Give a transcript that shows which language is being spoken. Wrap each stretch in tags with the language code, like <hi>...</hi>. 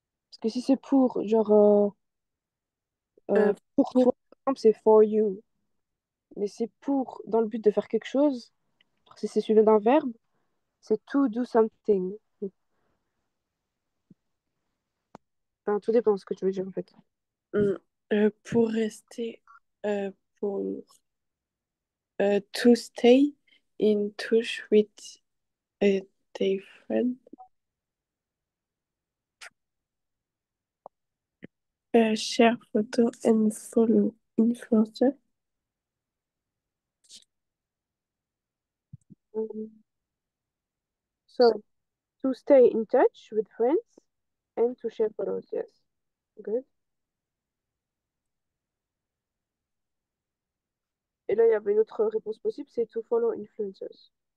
<fr>Parce que si c'est pour, genre, pour Pour toi, par exemple, c'est</fr> <en>for you.</en> <fr>Mais c'est pour, dans le but de faire quelque chose, genre, si c'est suivi d'un verbe, c'est</fr> <en>to do something.</en> <fr>Enfin, tout dépend de ce que tu veux dire, en fait.</fr> <en>mm,</en> <fr>pour rester, pour</fr> <en>to stay in touch with their friend, share photo and follow influencer, So, to stay in touch with friends and to share photos, yes. Good.</en> <fr>Et là, il y avait une autre réponse possible, c'est</fr> <en>to follow influencers.</en>